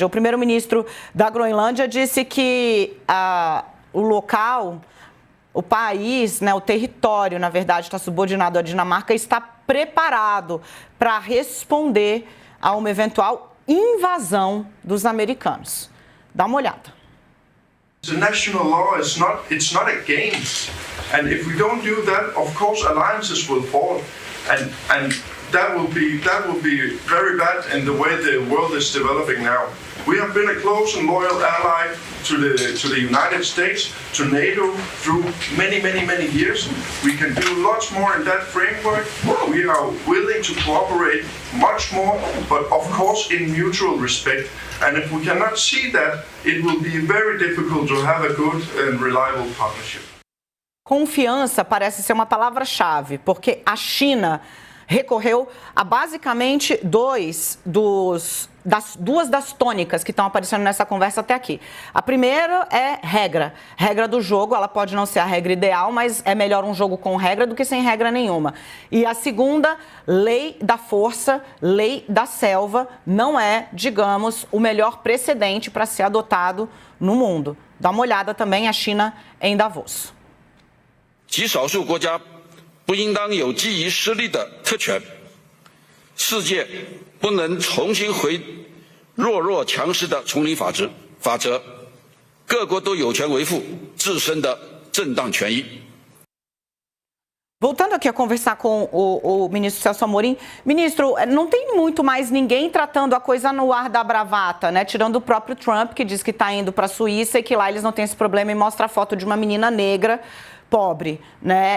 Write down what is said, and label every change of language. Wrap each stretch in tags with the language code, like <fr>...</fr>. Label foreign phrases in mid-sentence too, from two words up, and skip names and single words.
<pt>O primeiro-ministro da Groenlândia disse que o local o país, né, o território, na verdade, está subordinado à Dinamarca, está preparado para responder a uma eventual invasão dos americanos. Dá uma olhada.</pt> <en>The national law it's not a game, and if we don't do that, of course alliances will fall, and that will be very bad in the way the world is developing now. We have been a close and loyal ally to the United States, to NATO through many years. We can do lots more in that framework. We are willing to cooperate much more, but of course in mutual respect. And if we cannot see that, it will be very difficult to have a good and reliable partnership.</en> <pt>Confiança parece ser uma palavra-chave, porque a China recorreu a basicamente duas das tônicas que estão aparecendo nessa conversa até aqui. A primeira é regra do jogo. Ela pode não ser a regra ideal, mas é melhor um jogo com regra do que sem regra nenhuma. E a segunda, lei da força, lei da selva, não é, digamos, o melhor precedente para ser adotado no mundo. Dá uma olhada também a China em Davos.</pt> <zh>极少数国家不应当有基于实力的特权，世界不能重新回弱强势的丛林法则，各国都有权维护自身的正当权益。</zh> <pt>Voltando aqui a conversar com o ministro Celso Amorim. Ministro, não tem muito mais ninguém tratando a coisa no ar da bravata, né? Tirando o próprio Trump, que diz que está indo para a Suíça e que lá eles não têm esse problema e mostra a foto de uma menina negra pobre, né?</pt>